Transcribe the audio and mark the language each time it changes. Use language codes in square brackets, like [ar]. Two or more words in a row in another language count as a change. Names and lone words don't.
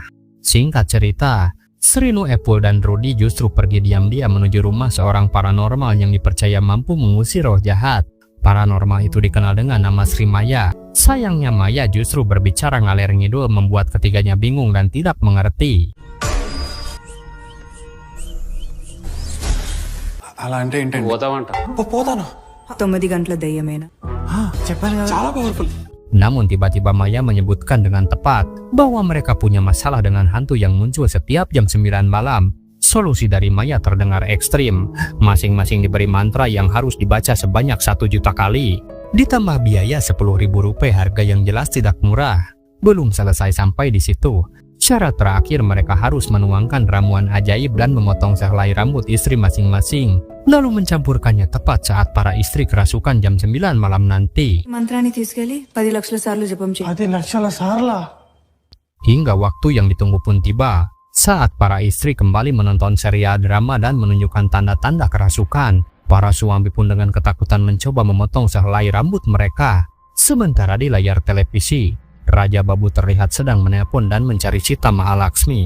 [id] Singkat cerita, Srinu, Apple, dan Rudy justru pergi diam-diam menuju rumah seorang paranormal yang dipercaya mampu mengusir roh jahat. Paranormal itu dikenal dengan nama Sri Maya. Sayangnya Maya justru berbicara [su] ngaler ngidul [id] membuat ketiganya bingung dan tidak mengerti. [te] అలా అంటే ఏంటండి పోతామంట. పోతాను 9 గంటల దయ్యమేనా చెప్పాను కదా చాలా పవర్ఫుల్. [id] Namun tiba-tiba Maya menyebutkan dengan tepat bahwa mereka punya masalah dengan hantu yang muncul setiap jam 9 malam. Solusi dari Maya terdengar ekstrim. Masing-masing diberi mantra yang harus dibaca sebanyak 1 juta kali. Ditambah biaya Rp10.000, harga yang jelas tidak murah. Belum selesai sampai di situ. Syarat terakhir, mereka harus menuangkan ramuan ajaib dan memotong sehelai rambut istri masing-masing. Lalu mencampurkannya tepat saat para istri kerasukan jam 9 malam nanti. [te] మంత్రాన్ని తీసుకెళ్లి 10 లక్షల సార్లు జపం చేయి 10 లక్షల సార్లా? [id] Hingga waktu yang ditunggu pun tiba. Saat para istri kembali menonton serial drama dan menunjukkan tanda-tanda kerasukan, para suami pun dengan ketakutan mencoba memotong sehelai rambut mereka. Sementara di layar televisi, Raja Babu terlihat sedang menelpon dan mencari Sita Mahalaksmi.